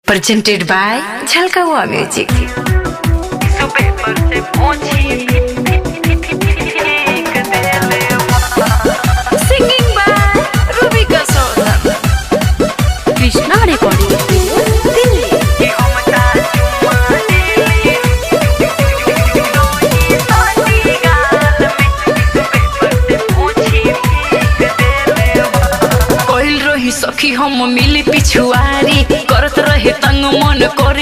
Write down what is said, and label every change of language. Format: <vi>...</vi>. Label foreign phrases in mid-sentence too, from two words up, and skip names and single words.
<en>Presented by Jhalkawa Music. Singing by Rubika Sodan. Krishna Recording Studio, Delhi.</en> <bho>सखी हम मिली पिछुआरी करत रहे तंग मन कर</bho>